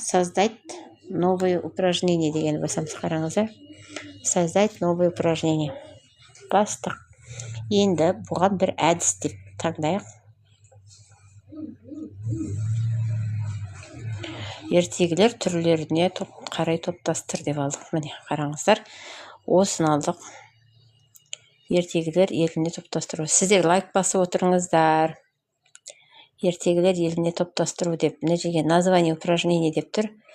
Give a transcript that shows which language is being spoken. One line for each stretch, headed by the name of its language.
Russian: Создать новое упражнение
Kazakh: деген басамыз, қараңыздар.
Russian: Создать новое упражнение.
Kazakh: Бастық. Енді бұған бір әдіс деп таңдайық. Ертегілер түрлеріне қарай топтастыр деп алдық. Міне, қараңыздар. Осын алдық. Ертегілер еліне топтастыру. Сіздер лайк басып отырыңыздар. Ертегілер еліне топтастыру деп. Мына жерге
Russian: название упражнение
Kazakh: деп тұр.